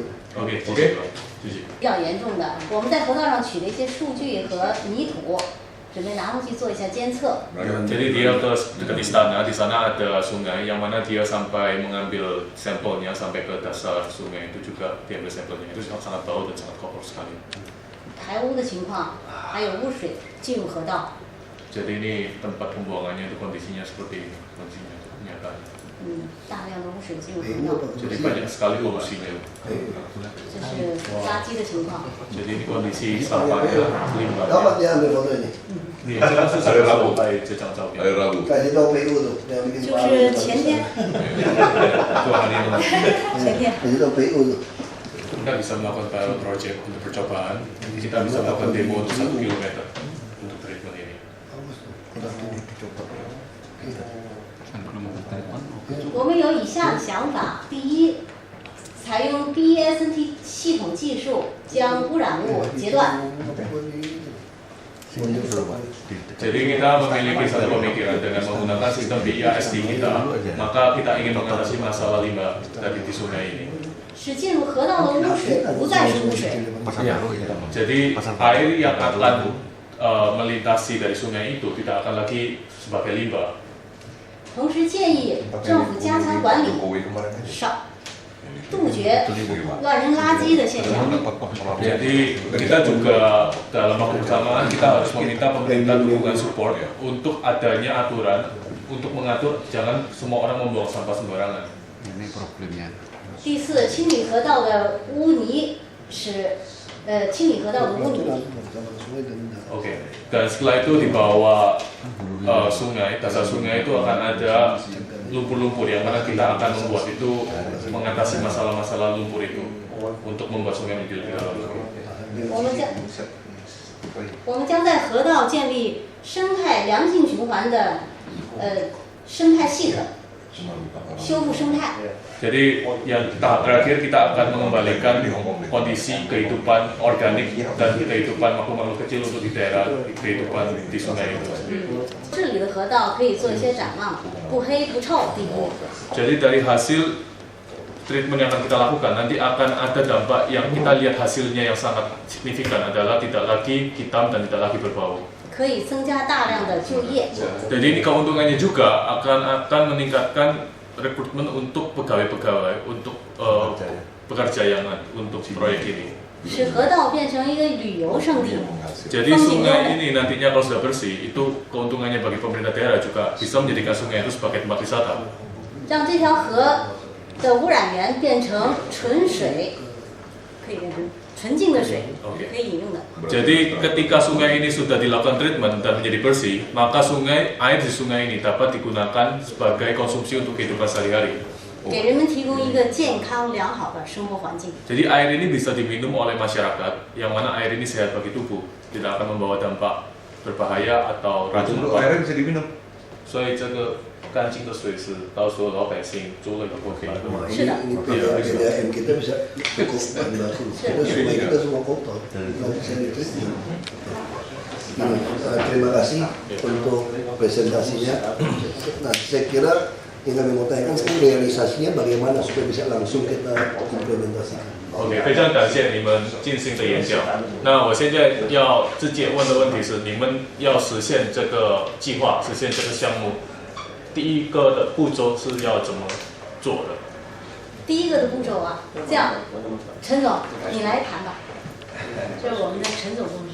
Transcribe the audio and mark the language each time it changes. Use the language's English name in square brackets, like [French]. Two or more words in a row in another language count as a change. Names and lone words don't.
[Indonesian] Oke. [Chinese] 比较严重的，我们在河道上取了一些数据和泥土，准备拿回去做一下监测。 [Indonesian] Jadi dia ke dekat istana, di sana ada sungai yang mana dia sampai mengambil sampelnya sampai ke dasar sungai itu juga diambil sampelnya. Itu sangat bau dan sangat kotor sekali. [Chinese] 排污的情况，还有污水进入河道。 [Indonesian] Jadi ini tempat pembuangannya itu kondisinya seperti ini, kondisinya nyata. [Chinese] 大量的污水进入河道。 [Indonesian] Jadi banyak sekali polusinya. 这是垃圾的情况。 Jadi ini kondisi sampahnya limbah. Dapat diambil foto ini. Ini saya sampai jejak jauhnya. Air Rabu. Kasih tahu PU tuh, yang bikin [Chinese] 就是前天， [Indonesian] Itu hari ini [Chinese] 前天。 [Indonesian] Kasih tahu PU tuh. kita bisa melakukan [English] pilot project [Indonesian] untuk percobaan. Kita bisa melakukan demo untuk 1 kilometer untuk treatment ini. [Chinese] 我们有以下的想法：第一，采用 BES3T 系统技术，将污染物截断。 [Indonesian] Jadi kita memiliki satu pemikiran dengan menggunakan sistem BIST kita, maka kita ingin mengatasi masalah limbah tadi di sungai ini. [Chinese] 使进入河道的污水不再是污水， [Indonesian] Jadi air yang akan melintasi dari sungai itu tidak akan lagi sebagai limbah. [Chinese] 同时建议政府加强管理， [Indonesian] Jokowi kemarin aja. [Chinese] 少杜绝乱扔垃圾的现象。 [Indonesian] Jadi kita juga dalam waktu bersamaan kita harus meminta pemerintah dukungan support untuk adanya aturan untuk mengatur jangan semua orang membuang sampah sembarangan. Ini problemnya. [Chinese] 第四，清理河道的污泥是，清理河道的污泥。 [Indonesian] Oke. Dan setelah itu di bawah sungai, dasar sungai itu akan ada lumpur-lumpur yang mana kita akan membuat itu mengatasi masalah-masalah lumpur itu untuk membuat sungai menjadi lebih bagus. [Chinese] 我们将在河道建立生态良性循环的生态系统，修复生态。 [Indonesian] Jadi yang tahap terakhir kita akan mengembalikan kondisi kehidupan organik dan kehidupan makhluk-makhluk kecil untuk di daerah kehidupan di sungai itu. [Chinese] 这里的河道可以做一些展望，不黑不臭。第一， [Indonesian] Jadi dari hasil treatment yang akan kita lakukan nanti akan ada dampak yang kita lihat hasilnya yang sangat signifikan adalah tidak lagi hitam dan tidak lagi berbau. [Chinese] 可以增加大量的就业。 [Indonesian] Jadi ini keuntungannya juga akan meningkatkan rekrutmen untuk pegawai-pegawai untuk pekerja yang untuk proyek ini. [Chinese] 使河道变成一个旅游胜地。 [Indonesian] Jadi sungai ini nantinya kalau sudah bersih itu keuntungannya bagi pemerintah daerah juga bisa menjadikan sungai itu sebagai tempat wisata. [Chinese] 让这条河的污染源变成纯水，可以变成纯净的水，可以饮用的。 [Indonesian] Jadi ketika sungai ini sudah dilakukan treatment dan menjadi bersih, maka air di sungai ini dapat digunakan sebagai konsumsi untuk kehidupan sehari-hari. [Chinese] 给人们提供一个健康良好的生活环境。 [Indonesian] Jadi air ini bisa diminum oleh masyarakat, yang mana air ini sehat bagi tubuh, tidak akan membawa dampak berbahaya atau racun. Airnya bisa diminum. 所以这个干净的水是到时候老百姓租了以后可以喝。 Ini PDAM kita bisa cukup banding. Kita sungai kita semua kotor. Nggak bisa ditreatment. Terima kasih untuk presentasinya. Nah, saya kira yang kami mau tanyakan sekarang realisasinya bagaimana supaya bisa langsung kita implementasikan. [Chinese] OK， 非常感谢你们进行的演讲。那我现在要直接问的问题是，你们要实现这个计划，实现这个项目，第一个的步骤是要怎么做的？第一个的步骤啊，这样，陈总你来谈吧，这是我们的陈总同志。